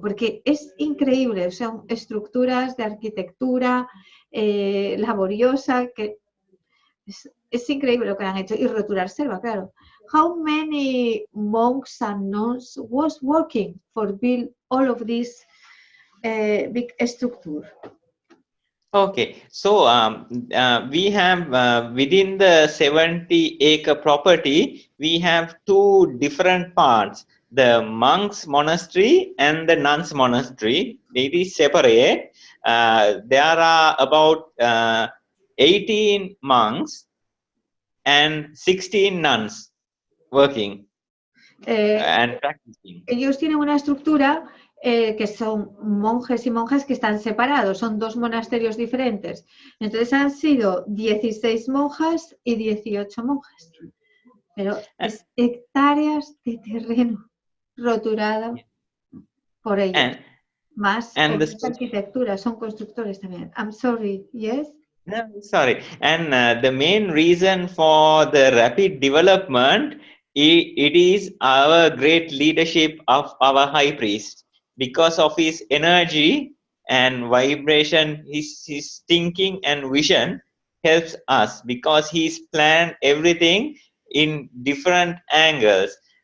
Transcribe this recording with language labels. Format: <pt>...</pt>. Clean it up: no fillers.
<es>Porque es increíble, son estructuras de arquitectura laboriosa, que es increíble lo que han hecho, y roturar selva, claro.</es> <en>How many monks and nuns was working for build all of this big structure? Okay, so we have within the 70-acre property, we have two different parts, the monks monastery and the nuns monastery. It is separate. There are about 18 monks and 16 nuns working and practicing.</en> <es>Ellos tienen una estructura que son monjes y monjas que están separados, son dos monasterios diferentes. Entonces han sido 16 monjas y 18 monjas. Pero es hectáreas de terreno roturado por ellos. Más arquitectura, son constructores también.</es> <en>I'm sorry, yes? No, sorry. And the main reason for the rapid development, it is our great leadership of our high priest. Because of his energy and vibration, his thinking and vision helps us, because he's planned everything in different angles.</en>